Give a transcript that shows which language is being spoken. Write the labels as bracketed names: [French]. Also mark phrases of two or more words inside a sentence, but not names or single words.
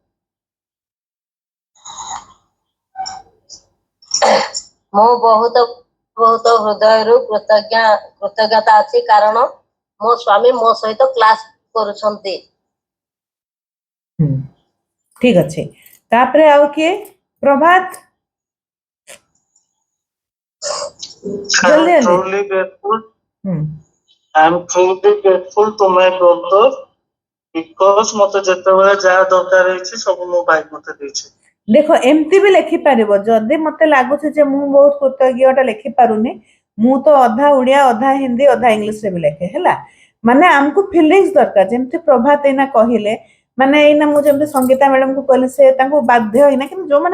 [Odia] ମୁଁ ବହୁତ ବହୁତ ହୃଦୟରୁ କୃତଜ୍ଞତା ଅଛି କାରଣ ମୋ ସ୍ୱାମୀ ମୋ ସହିତ କ୍ଲାସ କରୁଛନ୍ତି। ଠିକ ଅଛି ତାପରେ ଆଉ କିଏ ପ୍ରଭାତ [English] I'm truly grateful to my brother because [Odia] ମତେ ଯେତେବେଳେ ଯାହା ଦରକାର ହେଇଛି ସବୁ ମୋ ଭାଇ ମତେ ଦେଇଛି। ଦେଖ ଏମିତି ବି ଲେଖିପାରିବ ଯଦି ମତେ ଲାଗୁଛି ଯେ ମୁଁ ବହୁତ କୃତଜ୍ଞଟା ଲେଖିପାରୁନି ମୁଁ ତ ଅଧା ଓଡିଆ ଅଧା ହିନ୍ଦୀ ଅଧା ଇଂଲିଶରେ ବି ଲେଖେ ହେଲା ମାନେ ଆମକୁ ଫିଲିଙ୍ଗସ ଦରକାର ଯେମିତି ପ୍ରଭାତ ଏଇନା କହିଲେ ମାନେ ଏଇନା ମୁଁ ଯେମିତି ସଙ୍ଗୀତା ମ୍ୟାଡାମକୁ କହିଲି ସେ ତାଙ୍କୁ ବାଧ୍ୟ ହେଇନା କିନ୍ତୁ ଯୋଉମାନେ